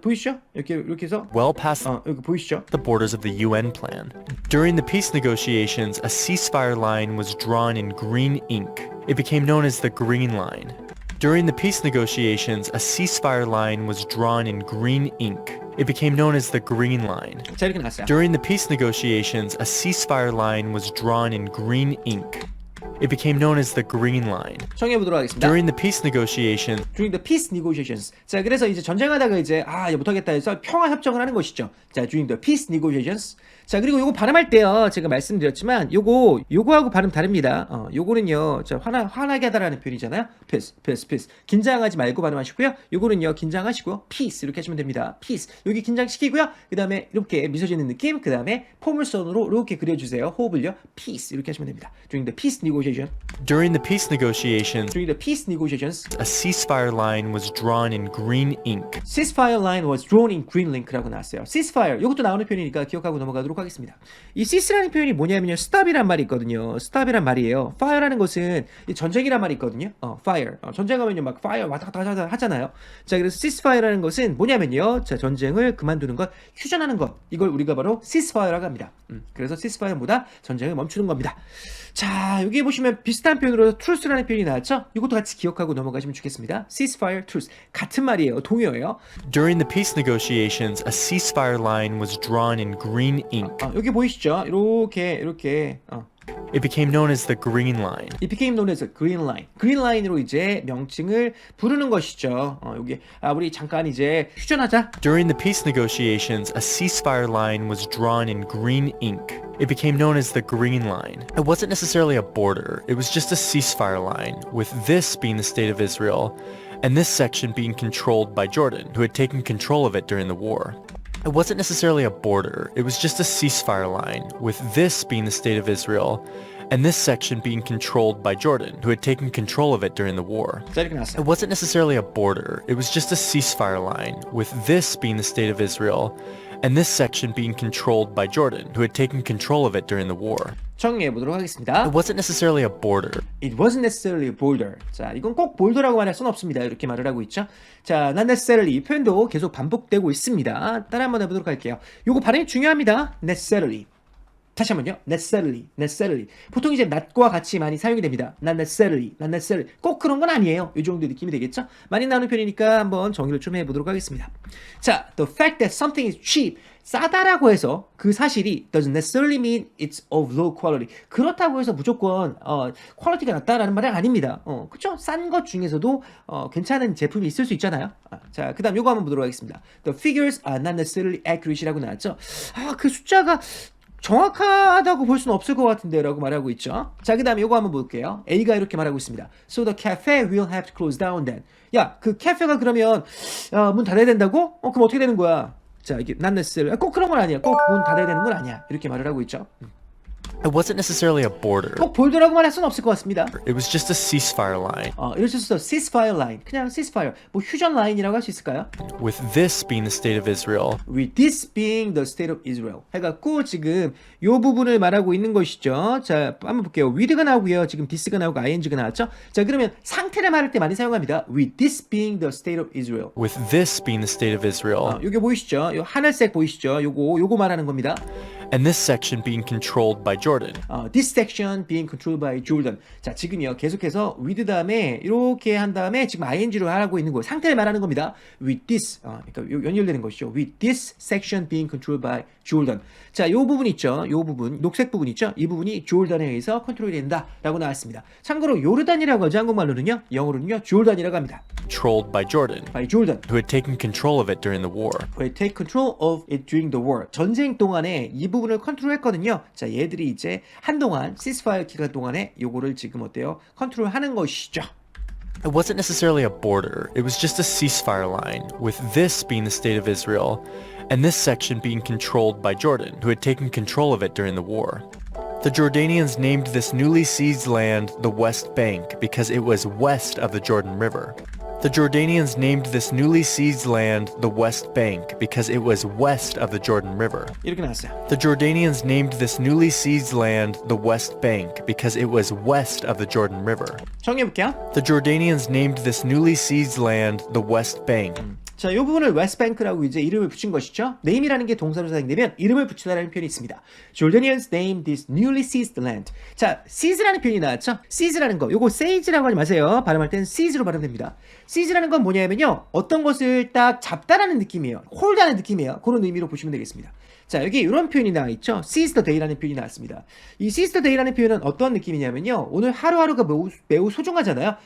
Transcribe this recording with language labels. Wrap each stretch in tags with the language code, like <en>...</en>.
<ko>보이시죠? 이렇게 해서</ko> <en>Well past</en> <ko>여기 보이시죠?</ko> <en>the borders of the UN plan. During the peace negotiations, a ceasefire line was drawn in green ink. It became known as the Green Line. During the peace negotiations, a ceasefire line was drawn in green ink. It became known as the Green Line.</en> <ko>자, 이렇게 나왔어요.</ko> <en>During the peace negotiations, a ceasefire line was drawn in green ink. It became known as the Green Line.</en> <ko>정해 보도록 하겠습니다.</ko> <en>During the peace negotiations, During the peace negotiations.</en> <ko>자, 그래서 이제 전쟁하다가 이제 이제 못하겠다 해서 평화 협정을 하는 것이죠.</ko> <en>자, during the peace negotiations.</en> <ko>자, 그리고 요거 발음할 때요. 제가 말씀드렸지만 요거하고 발음 다릅니다. 요거는요. 자, 화나게 하다라는 표현이잖아요.</ko> <en>peace.</en> <ko>긴장하지 말고 발음하시고요. 요거는요. 긴장하시고 peace 이렇게 하시면 됩니다. peace. 여기 긴장시키고요. 그다음에 이렇게 미소 짓는 느낌. 그다음에 포물선으로 이렇게 그려 주세요. 호흡을요. peace 이렇게 하시면 됩니다.</ko> <en>During the peace negotiation. during the peace negotiations, During the peace negotiations. a ceasefire line was drawn in green ink. ceasefire line was drawn in green link라고 나왔어요. ceasefire.</en> <ko>이것도 나오는 표현이니까 기억하고 넘어가도록 하겠습니다. 이 cease라는 표현이 뭐냐면요. stop이란 말이 있거든요. stop이란 말이에요. fire라는 것은 전쟁이란 말이 있거든요.</ko> <en>fire.</en> <ko>전쟁하면요 막 fire 왔다 갔다 하잖아요. 자, 그래서 ceasefire라는 것은 뭐냐면요. 자, 전쟁을 그만두는 것, 휴전하는 것. 이걸 우리가 바로 ceasefire라고 합니다. 그래서 ceasefire보다 전쟁을 멈추는 겁니다. 자, 여기 보시면 비슷한 표현으로 truce라는 표현이 나왔죠? 이것도 같이 기억하고 넘어가시면 좋겠습니다. ceasefire, truce. 같은 말이에요. 동요예요.</ko> <en>During the peace negotiations, a ceasefire line was drawn in green ink.</en> <ko>여기 보이시죠? 이렇게</ko> <en>It became known as the Green Line. It became known as the Green Line.</en> <ko>Green Line으로 이제 명칭을 부르는 것이죠. 여기 우리 잠깐 이제 휴전하자.</ko> <en>During the peace negotiations, a ceasefire line was drawn in green ink. It became known as the Green Line. It wasn't necessarily a border, it was just a ceasefire line, with this being the state of Israel, and this section being controlled by Jordan, who had taken control of it during the war. It wasn't necessarily a border, it was just a ceasefire line, with this being the state of Israel, and this section being controlled by Jordan, who had taken control of it during the war.</en> <ko>자, 이렇게 나왔어요.</ko> <en>It wasn't necessarily a border, it was just a ceasefire line, with this being the state of Israel, and this section being controlled by Jordan, who had taken control of it during the war.</en> <ko>정리해 보도록 하겠습니다.</ko> <en>It wasn't necessarily a border. It wasn't necessarily a border.</en> <ko>자, 이건 꼭 볼더라고 말할 수는 없습니다. 이렇게 말을 하고 있죠. 자, not necessarily 이 표현도 계속 반복되고 있습니다. 따라 한번 해보도록 할게요. 요거 발음이 중요합니다. necessarily. 다시 한번요.</ko> <en>necessarily, necessarily.</en> <ko>보통 이제 not과 같이 많이 사용이 됩니다.</ko> <en>not necessarily, not necessarily.</en> <ko>꼭 그런 건 아니에요. 이 정도 느낌이 되겠죠? 많이 나오는 편이니까 한번 정의를 좀 해보도록 하겠습니다.</ko> <en>자, the fact that something is cheap.</en> <ko>싸다라고 해서 그 사실이</ko> <en>doesn't necessarily mean it's of low quality.</en> <ko>그렇다고 해서 무조건 퀄리티가 낮다라는 말은 아닙니다. 그쵸? 싼 것 중에서도 괜찮은 제품이 있을 수 있잖아요. 자, 그 다음 요거 한번 보도록 하겠습니다.</ko> <en>The figures are not necessarily accurat이라고</en> <ko>나왔죠. 그 숫자가 정확하다고 볼 수는 없을 것 같은데 라고 말하고 있죠. 자, 그 다음에 요거 한번 볼게요. A가 이렇게 말하고 있습니다.</ko> <en>So the cafe will have to close down then.</en> <ko>야, 그 카페가 그러면 문 닫아야 된다고? 그럼 어떻게 되는 거야? 자, 이게 not necessarily 꼭 그런 건 아니야. 꼭 문 닫아야 되는 건 아니야. 이렇게 말을 하고 있죠.</ko> <en>It wasn't necessarily a border.</en> <ko>꼭 볼더라고 말할 수는 없을 것 같습니다.</ko> <en>It was just a ceasefire line,</en> <ko>이럴 수 있어. ceasefire line. 그냥 ceasefire. 뭐 휴전 라인이라고 할 수 있을까요?</ko> <en>with this being the state of Israel, With this being the state of Israel.</en> <ko>해갖고 지금 요 부분을 말하고 있는 것이죠. 자, 한번 볼게요. with가 나오고요. 지금 this가 나오고 ing가 나왔죠. 자, 그러면 상태를 말할 때 많이 사용합니다.</ko> <en>With this being the state of Israel. with this being the state of Israel,</en> <ko>요게 보이시죠? 요 하늘색 보이시죠? 요거 말하는 겁니다.</ko> <en>and this section being controlled by Jordan. This section being controlled by Jordan.</en> <ko>자, 지금요. 계속해서 with 다음에 이렇게 한 다음에 지금 ing로 하고 있는 거예요. 상태를 말하는 겁니다.</ko> <en>With this.</en> <ko>그러니까 연결되는 것이죠.</ko> <en>With this section being controlled by Jordan.</en> <ko>자, 요 부분 있죠. 요 부분, 녹색 부분 있죠. 이 부분이 조르단에 의해서 컨트롤이 된다라고 나왔습니다. 참고로 요르단이라고 하죠. 한국말로는요. 영어로는요. 조르단이라고 합니다.</ko> <en>Controlled by Jordan, by Jordan. who had taken control of it during the war. Who had take control of it during the war.</en> <ko>전쟁 동안에 이 부분을 컨트롤했거든요. 자, 얘들이 이제 한동안 시스파이어 기간 동안에 요거를 지금 어때요? 컨트롤하는 것이죠.</ko> <en>It wasn't necessarily a border, it was just a ceasefire line, with this being the state of Israel, and this section being controlled by Jordan, who had taken control of it during the war. The Jordanians named this newly seized land the West Bank because it was west of the Jordan River. The Jordanians named this newly seized land the West Bank because it was west of the Jordan River.</en> <ko>이렇게 나왔어요.</ko> <en>The Jordanians named this newly seized land the West Bank because it was west of the Jordan River.</en> <ko>정리해볼게요.</ko> <en>The Jordanians named this newly seized land the West Bank.</en> <ko>자, 이 부분을 웨스트뱅크라고 이제 이름을 붙인 것이죠. name이라는 게 동사로 사용되면 이름을 붙이다라는 표현이 있습니다.</ko> <en>Jordanians named this newly seized land.</en> <ko>자, seize라는 표현이 나왔죠. seize라는 거, 요거 seize라고 하지 마세요. 발음할 때는 seize로 발음됩니다. seize라는 건 뭐냐면요, 어떤 것을 딱 잡다라는 느낌이에요. 홀드하는 느낌이에요. 그런 의미로 보시면 되겠습니다. 자, 여기 이런 표현이 나와 있죠. seize the day라는 표현이 나왔습니다. 이 seize the day라는 표현은 어떤 느낌이냐면요, 오늘 하루하루가 매우 소중하잖아요.</ko>